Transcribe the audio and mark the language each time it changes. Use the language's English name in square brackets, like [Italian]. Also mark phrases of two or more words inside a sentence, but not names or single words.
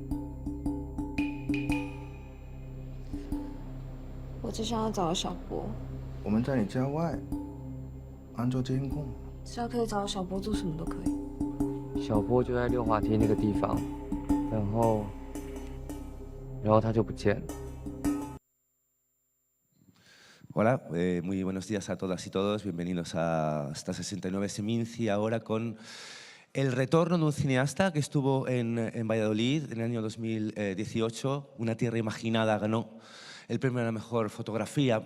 [Chinese] 我只想要找到小波。我们在你家外安装监控，只要可以找到小波，做什么都可以。小波就在溜滑梯那个地方，然后他就不见了。 [Spanish] Hola, muy buenos días a todas y todos. Bienvenidos a esta 69 Seminci, ahora con el retorno de un cineasta que estuvo en Valladolid en el año 2018. Una tierra imaginada ganó el premio a la mejor fotografía.